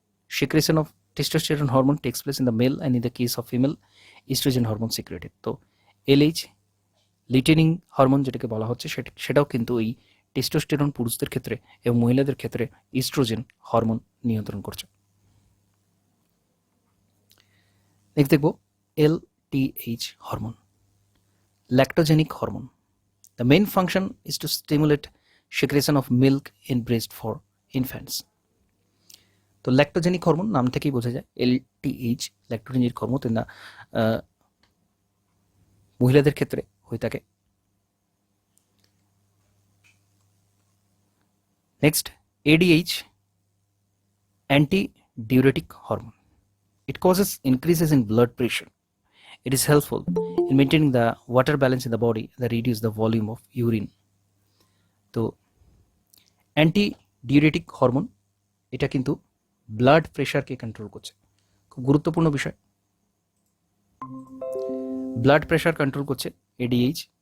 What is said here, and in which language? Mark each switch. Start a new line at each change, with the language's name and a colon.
English: Secretion of testosterone hormone takes place in the male, and in the case of female, estrogen hormone secreted.
Bangla: তো LH, লিউটেনিং hormone যেটাকে বলা হচ্ছে, সেটাও কিন্তু এই টেস্টোস্টেরন পুরুষদের ক্ষেত্রে এবং মহিলাদের ক্ষেত্রে ইস্ট্রোজেন হরমোন নিয়ন্ত্রণ করছে। নেক্সট দেখব LTH hormone, ল্যাক্টোজেনিক hormone.
English: The main function is to stimulate secretion of milk in breast for infants.
Bangla: তো ল্যাক্টোজেনিক হরমোন নাম থেকেই বোঝা যায় LTH ল্যাক্টোজেনিক হরমোন না মহিলাদের ক্ষেত্রে হয়ে থাকে। Next ADH, anti-diuretic hormone.
English: It causes increases in blood pressure. It is helpful in maintaining the water balance in the body that reduce the volume of urine.
Bangla: তো অ্যান্টি-ডিউরেটিক হরমোন এটা কিন্তু blood প্রেশারকে control করছে, খুব গুরুত্বপূর্ণ বিষয়। Blood pressure control করছে ADH।